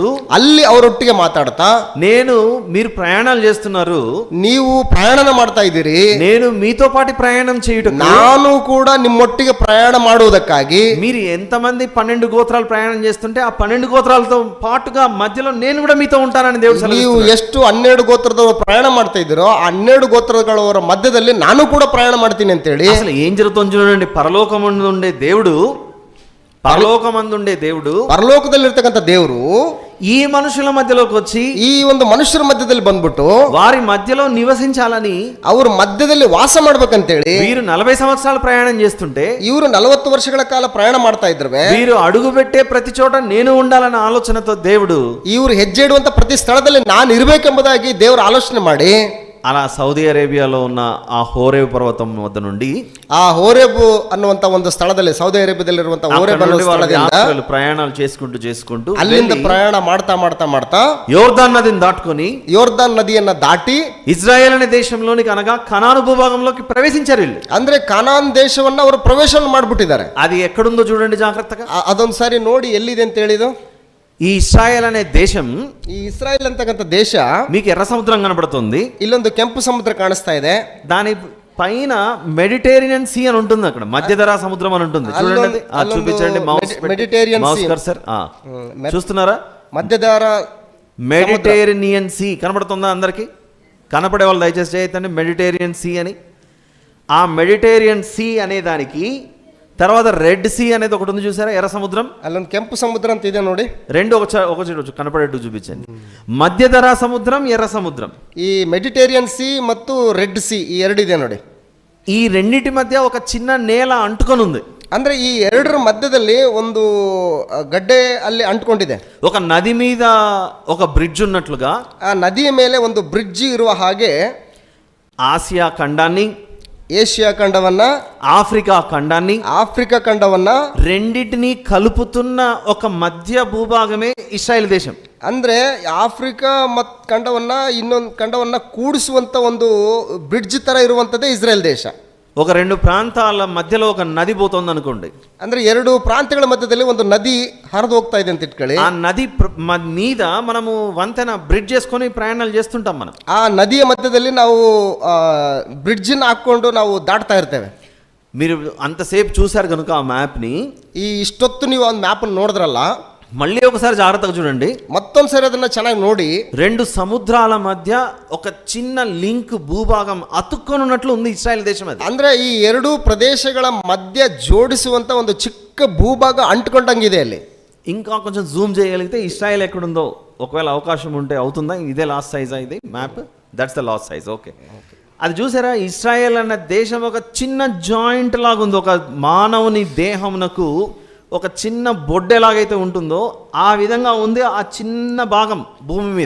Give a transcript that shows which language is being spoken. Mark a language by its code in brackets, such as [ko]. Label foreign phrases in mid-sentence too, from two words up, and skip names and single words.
[kn] ಅಲ್ಲಿ ಅವರೊಟ್ಟಿಗೆ ಮಾತಾಡ್ತಾ, [te] నేను మీరు ప్రయాణాలు చేస్తున్నారు, [kn] ನೀವು ಪ್ರಯಾಣ ಮಾಡ್ತಾ ಇದ್ದೀರಿ, [te] నేను మీతో పాటు ప్రయాణం చేయుటకు [kn] ನಾನು ಕೂಡ ನಿಮ್ಮೊಟ್ಟಿಗೆ ಪ್ರಯಾಣ ಮಾಡುವುದಕ್ಕಾಗಿ. [te] మీరు ఎంతమంది 12 గోత్రాలు ప్రయాణం చేస్తుంటే ఆ 12 గోత్రాలతో పాటుగా మధ్యలో నేను కూడా మీతో ఉంటానని దేవుడు [kn] ನೀವು [te] సెలవిస్తున్నాడు. [kn] ಎಷ್ಟು 12 ಗೋತ್ರದವರು ಪ್ರಯಾಣ ಮಾಡ್ತಾ ಇದ್ದೀರೋ ಆ 12 ಗೋತ್ರಗಳವರ ಮಧ್ಯದಲ್ಲಿ ನಾನು ಕೂಡ ಪ್ರಯಾಣ ಮಾಡ್ತೀನಿ ಅಂತ ಹೇಳಿ. [te] అసలు ఏం జరుగుతుందో చూడండి. పరలోకమందుండే దేవుడు [kn] ಪರಲೋಕದಲ್ಲಿರ್ತಕ್ಕಂಥ ದೇವರು [te] ఈ మనుషుల మధ్యలోకి వచ్చి [kn] ಈ ಒಂದು ಮನುಷ್ಯರ ಮಧ್ಯದಲ್ಲಿ ಬಂದ್ಬಿಟ್ಟು [te] వారి మధ్యలో నివసించాలని, [kn] ಅವ್ರ ಮಧ್ಯದಲ್ಲಿ ವಾಸ ಮಾಡ್ಬೇಕಂತೇಳಿ [te] వీరు 40 సంవత్సరాలు ప్రయాణం చేస్తుంటే [kn] ಇವರು 40 ವರ್ಷಗಳ ಕಾಲ ಪ್ರಯಾಣ ಮಾಡ್ತಾ ಇದ್ರು. [te] వీరు అడుగు పెట్టే ప్రతి చోట నేను ఉండాలన్న ఆలోచనతో దేవుడు [kn] ಇವರು ಹೆಜ್ಜೆ ಇಡುವಂತ ಪ್ರತಿ ಸ್ಥಳದಲ್ಲಿ ನಾನು ಇರಬೇಕೆಂಬುದಾಗಿ ದೇವರು ಆಲೋಚನೆ ಮಾಡಿ [te] అలా సౌదీ అరేబియాలో ఉన్న ఆ హోరేబు పర్వతం వద్ద నుండి [kn] ಆ ಹೋರೇಬ್ ಅನ್ನುವಂತ ಒಂದು ಸ್ಥಳದಲ್ಲಿ, ಸೌದಿ ಅರೇಬಿಯಾದಲ್ಲಿರುವಂತಹ ಹೋರೇಬ್ ಅನ್ನೋ ಸ್ಥಳದಿಂದ [te] ప్రయాణాలు చేసుకుంటూ [kn] ಅಲ್ಲಿಂದ ಪ್ರಯಾಣ ಮಾಡ್ತಾ ಮಾಡ್ತಾ ಮಾಡ್ತಾ [te] యోర్దాన్ నదిని దాటుకొని [kn] ಯೋರ್ದಾನ್ ನದಿಯನ್ನ ದಾಟಿ [te] ఇజ్రాయెల్ అనే దేశంలోనికి అనగా కనాను భూభాగంలోకి ప్రవేశించారు వీళ్ళు. [kn] ಅಂದ್ರೆ ಕಾನಾನ್ ದೇಶವನ್ನ ಅವರು ಪ್ರವೇಶ ಮಾಡ್ಬಿಟ್ಟಿದ್ದಾರೆ. [te] అది ఎక్కడుందో చూడండి జాగ్రత్తగా. [kn] ಅದೊಂದು ಸಾರಿ ನೋಡಿ ಎಲ್ಲಿದೆ ಅಂತ ಹೇಳಿದು. [te] ఈ ఇశ్రాయెల్ అనే దేశం, [kn] ಈ ಇಸ್ರಾಯೇಲ್ ಅಂತಕ್ಕಂಥ ದೇಶ, [te] మీకు ఎర్ర సముద్రం కనబడుతుంది, [kn] ಇಲ್ಲೊಂದು ಕೆಂಪು ಸಮುದ್ರ ಕಾಣಿಸ್ತಾ ಇದೆ. [te] దాని పైన మెడిటేరియన్ సీ అని ఉంటుంది, అక్కడ మధ్యధరా సముద్రం అని ఉంటుంది. చూడండి, చూపించండి మెడిటేరియన్ [en] mouse cursor. [te] చూస్తున్నారా? మధ్యధర మెడిటేరియన్ సీ కనబడుతుందా అందరికి? కనపడే వాళ్ళు దయచేసి చేయొద్దండి. మెడిటేరియన్ సీ అని, ఆ మెడిటేరియన్ సీ అనే దానికి తర్వాత రెడ్ సీ అనేది ఒకటి ఉంది, చూసారా? ఎర్ర సముద్రం. [kn] అల్లొంದು ಕೆಂಪು ಸಮುದ್ರ ಅಂತ ಇದೆ ನೋಡಿ. [te] రెండు ఒక కనపడేట్టు చూపించండి. మధ్యధరా సముద్రం, ఎర్ర సముద్రం. [kn] ఈ మెడిటేరియన్ సీ ಮತ್ತು రెడ్ సీ ఈ ಎರಡು ಇದೆ ನೋಡಿ. [te] ఈ రెండిటి మధ్య ఒక చిన్న నేల అంటుకొని ఉంది. [kn] ಅಂದ್ರೆ ಈ ಎರಡರ ಮಧ್ಯದಲ್ಲಿ ಒಂದು ಗಡ್ಡೆ ಅಲ್ಲಿ ಅಂಟ್ಕೊಂಡಿದೆ. [te] ఒక నది మీద ఒక బ్రిడ్జ్ ఉన్నట్లుగా [kn] ಆ ನದಿಯ ಮೇಲೆ ಒಂದು ಬ್ರಿಡ್ಜ್ ಇರುವ ಹಾಗೆ [te] ఆసియా ఖండాన్ని, [kn] ಏಷ್ಯಾ ಖಂಡವನ್ನ, [te] ఆఫ్రికా ఖండాన్ని, [kn] ಆಫ್ರಿಕಾ ಖಂಡವನ್ನ [te] రెండింటినీ కలుపుతున్న ఒక మధ్య భూభాగమే ఇశ్రాయేల్ దేశం. [kn] ಅಂದ್ರೆ ಆಫ್ರಿಕಾ ಖಂಡವನ್ನ ಇನ್ನೊಂದು ಖಂಡವನ್ನ ಕೂಡಿಸುವಂತ ಒಂದು ಬ್ರಿಡ್ಜ್ ತರ ಇರುವಂತದ್ದೇ ಇಸ್ರೇಲ್ ದೇಶ. [te] ఒక రెండు ప్రాంతాల మధ్యలో ఒక నది పోతుంది అనుకోండి. [kn] ಅಂದ್ರೆ ಎರಡು ಪ್ರಾಂತ್ಯಗಳ ಮಧ್ಯದಲ್ಲಿ ಒಂದು ನದಿ ಹರಿದು ಹೋಗ್ತಾ ಇದೆ ಅಂತ ಇಟ್ಕೊಳ್ಳಿ. [te] ఆ నది మీద మనము వంతెన బ్రిడ్జ్ చేసుకొని ప్రయాణాలు చేస్తుంటాం మనం. [kn] ಆ ನದಿಯ ಮಧ್ಯದಲ್ಲಿ ನಾವು ಬ್ರಿಡ್ಜ್ ಹಾಕೊಂಡು ನಾವು ದಾಟ್ತಾ ಇರ್ತೇವೆ. [te] మీరు అంతసేపు చూశారు కనుక ఆ మ్యాప్ని, [kn] ఈ ఇಷ್ಟೊತ್ತು ನೀವು ಒಂದು ಮ್ಯಾಪ್ ನೋಡಿದ್ರಲ್ಲ, [te] మళ్ళీ ఒకసారి జాగ్రత్తగా చూడండి. [kn] ಮತ್ತೊಂದ್ಸರಿ ಅದನ್ನ ಚೆನ್ನಾಗಿ ನೋಡಿ. [te] రెండు సముద్రాల మధ్య ఒక చిన్న లింక్ భూభాగం అతుక్కొని ఉన్నట్లు ఉంది ఇస్రాయల్ దేశం. అది [kn] ಅಂದ್ರೆ ఈ ಎರಡು ಪ್ರದೇಶಗಳ ಮಧ್ಯ ಜೋಡಿಸುವಂತ ಒಂದು ಚಿಕ್ಕ ಭೂಭಾಗ ಅಂಟ್ಕೊಂಡಂಗಿದೆ ಅಲ್ಲಿ. [te] ఇంకా కొంచెం జూమ్ చేయగలిగితే ఇస్రాయల్ ఎక్కడుందో ఒకవేళ అవకాశం ఉంటే అవుతుందా? ఇదే లాస్ట్ సైజా ఇది మ్యాప్? [en] that's the last size. [te] ఓకే, అది చూసారా? ఇస్రాయల్ అన్న దేశం ఒక చిన్న జాయింట్ లాగా ఉంది. ఒక మానవుని దేహమునకు ఒక చిన్న బొడ్డెలాగైతే ఉంటుందో ఆ విధంగా ఉంది ఆ చిన్న భాగం భూమి మీద.